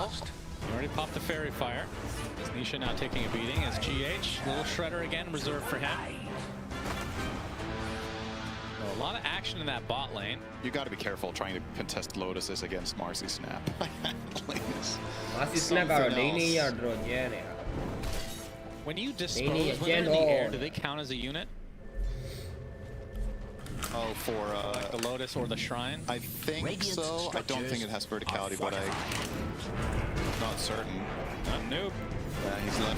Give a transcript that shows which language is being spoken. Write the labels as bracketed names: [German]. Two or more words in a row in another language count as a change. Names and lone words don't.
[English] You already popped the Fairy Fire. Is Nisha now taking a beating as GH? Little Shredder again reserved for him. Well, a lot of action in that bot lane. You got to be careful trying to contest Lotuses against Marcy Snap. [Burmese] Marcy Snap ကတော့ဒိန်းနေရတော့ညံ့နေတာ [English] When you dispose when they're in the air, do they count as a unit? Oh, for like the Lotus or the Shrine? I think so. I don't think it has verticality, but I'm not certain. Noob. Yeah, he's left